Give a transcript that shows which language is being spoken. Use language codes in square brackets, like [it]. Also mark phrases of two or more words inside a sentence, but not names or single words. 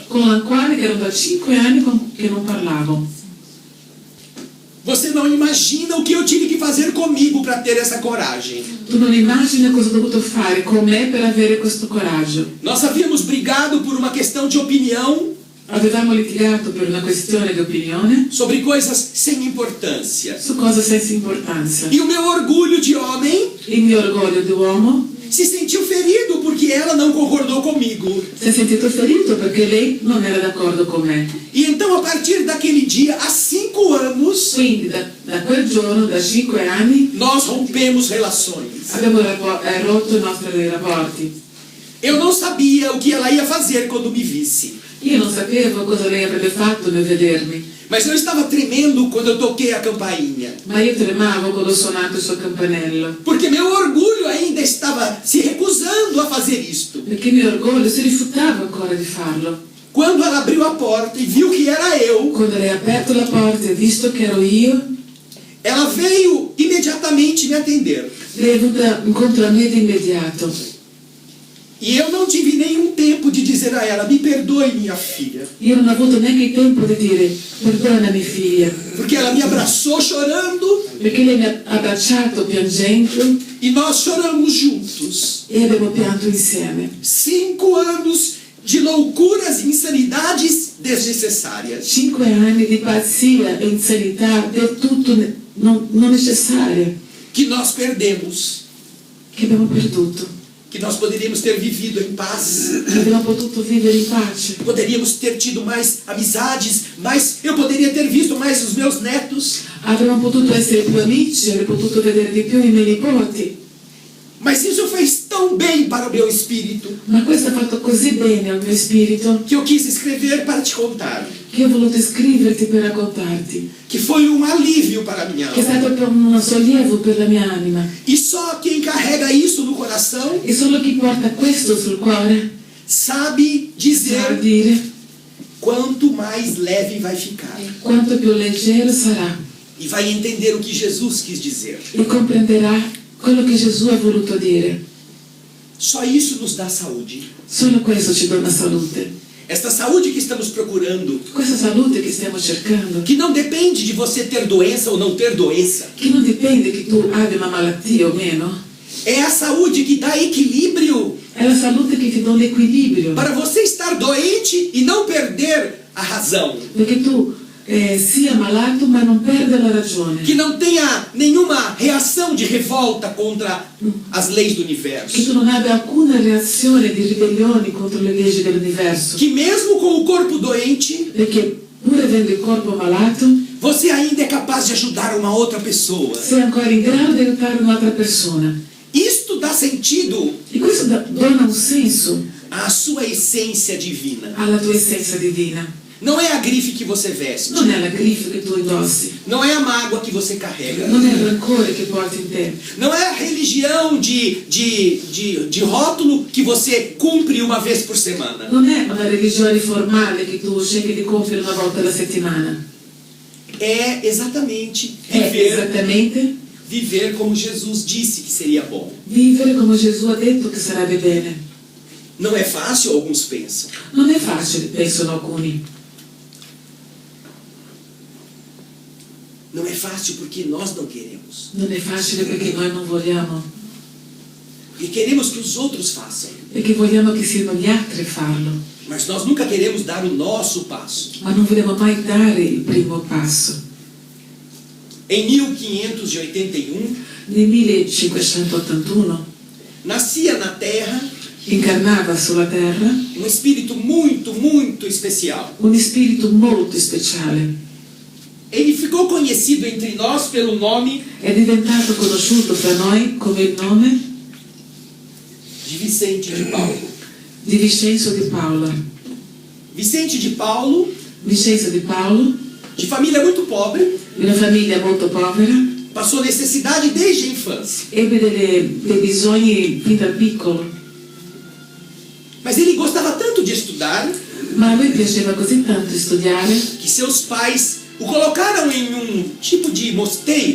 [it] con la quale che ero da 5 anni che non parlavo. [pt] Você não imagina o que eu tive que fazer comigo para ter essa coragem. [it] Tu non immagini cosa ho dovuto fare con me per avere questo coraggio. [pt] Nós havíamos brigado por uma questão de opinião [it] Avevamo litigato per una questione di opinione [pt] sobre coisas sem importância. [it] su cose senza importanza. [pt] E o meu orgulho de homem [it] Il mio orgoglio di uomo [pt] se sentiu ferido porque ela não concordou comigo. [it] si è sentito ferito perché lei non era d'accordo con me. [pt] E então, a partir daquele dia, há 5 anos, [it] Quindi da quel giorno, da 5 anni, [pt] nós rompemos relações. [it] abbiamo rotto i nostri rapporti. [pt] Eu não sabia o que ela ia fazer quando me visse. [it] Io non sapevo cosa lei avrebbe fatto nel vedermi, [pt] Mas eu estava tremendo quando eu toquei a campainha. [it] ma io tremavo quando ho suonato il suo campanello, [pt] Porque meu orgulho ainda estava se recusando a fazer isto. [it] perché il mio orgoglio si rifiutava ancora di farlo. [pt] Quando ela abriu a porta e viu que era eu, [it] Quando lei ha aperto la porta e visto che ero io, [pt] ela veio imediatamente me atender. [it] lei è venuta incontro a me di immediato. [pt] E eu não tive nenhum tempo de dizer a ela, me perdoe, minha filha. [it] Io non ho avuto neanche il tempo di dire perdonami figlia, [pt] Porque ela me abraçou chorando [it] perché lei mi ha abbracciato piangendo [pt] e nós choramos juntos. [it] e abbiamo pianto insieme. [pt] 5 anos de loucuras e insanidades desnecessárias. [it] 5 anni di pazzia e insanità del tutto non necessaria [pt] Que nós perdemos. [it] che abbiamo perduto, [pt] Que nós poderíamos ter vivido em paz. [it] che abbiamo potuto vivere in pace. [pt] Poderíamos ter tido mais amizades, eu poderia ter visto mais os meus netos. [it] Avremmo potuto essere più amici, avrei potuto vedere di più i miei nipoti, [pt] Mas isso fez tão bem para o meu espírito [it] ma questo ha fatto così bene al mio spirito [pt] que eu quis escrever para te contar. [it] che ho voluto scriverti per raccontarti, [pt] Que foi um alívio para a minha [it] che è [pt] alma. [it] stato per un sollievo per la mia anima. [pt] E só quem carrega isso no coração [it] E solo chi porta questo sul cuore [pt] sabe [it] sa [pt] dizer [it] dire [pt] quanto mais leve vai ficar. [it] quanto più leggero sarà [pt] E vai entender o que Jesus quis dizer. [it] e comprenderà quello che Gesù ha voluto dire. [pt] Só isso nos dá saúde. [it] Solo questo ci dona salute. [pt] Esta saúde que estamos procurando, [it] Questa salute che stiamo cercando, [pt] que não depende de você ter doença ou não ter doença, [it] che non dipende che tu abbia una malattia o meno, [pt] é a saúde que dá equilíbrio [it] è la salute che ti dà l'equilibrio. [pt] para você estar doente e não perder a razão. [it] Perché tu sia malato ma non perda la ragione. [pt] Que não tenha nenhuma reação de revolta contra as leis do [it] Che [pt] universo. [it] tu non abbia alcuna reazione di ribellione contro le leggi dell'universo. [pt] Que mesmo com o corpo doente, [it] Perché pur avendo il corpo malato, [pt] você ainda é capaz de ajudar uma outra pessoa. [it] sei ancora in grado di aiutare un'altra persona. [pt] Isto dá sentido [it] E questo dona un senso [pt] à sua essência divina. [it] alla tua essenza divina. [pt] Não é a grife que você veste. [it] Non è la griffe che tu indossi, [pt] Não é a mágoa que você carrega. [it] non è il rancore che porti in te, [pt] Não é a religião de rótulo que você cumpre uma vez por semana. [it] non è una religione formale che tu scegli di compiere una volta alla settimana. [pt] É exatamente [it] È esattamente [pt] viver como Jesus disse que seria bom. [it] vivere come Gesù ha detto che sarebbe bene. [pt] Não é fácil, alguns pensam. [it] Non è facile, pensano alcuni. [pt] Não é fácil porque nós não queremos. [it] Non è facile perché noi non vogliamo, [pt] E queremos que os outros façam. [it] perché vogliamo che siano gli altri a farlo, [pt] Mas nós nunca queremos dar o nosso passo. [it] ma non vogliamo mai dare il primo passo. [pt] Em 1581, [it] Nel 1581 [pt] nascia na Terra [it] incarnava sulla terra [pt] um espírito muito, muito especial. [it] un spirito molto speciale. [pt] Ele ficou conhecido entre nós pelo nome [it] È diventato conosciuto fra noi come il nome [pt] de Vicente de Paulo. [it] di Vincenzo di Paolo. [pt] Vicente de Paulo, [it] Vincenzo di Paolo, [pt] de família muito pobre, [it] di una famiglia molto povera, [pt] passou necessidade desde a infância. [it] ebbe dei bisogni fin da piccolo, [pt] Mas ele gostava tanto de estudar [it] ma a lui piaceva così tanto studiare [pt] que seus pais o colocaram em um tipo de mosteiro,